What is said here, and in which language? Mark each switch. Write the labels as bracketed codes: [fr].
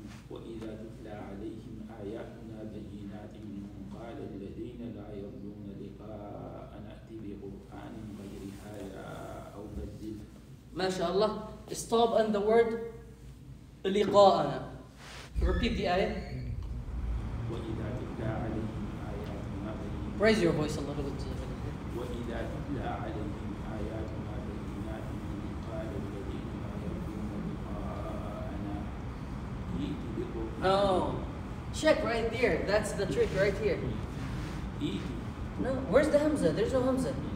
[ar] وإذا تتلى عليهم آياتنا بينات قال الذين لا يرجون لقاء نأتي بقرآن غير هذا أو بدله. ما شاء الله. [en] Stop on the word لقاءنا. Repeat the ayah. [ar] وإذا تتلى عليهم آياتنا بينات. [en] Raise your voice a little bit. [ar] وإذا تتلى عليهم آياتنا بينات قال الذين لا يرجون لقاءنا ائت بقرآن. [en] No. Check right there. That's the trick right here. No. Where's the Hamza? There's no Hamza.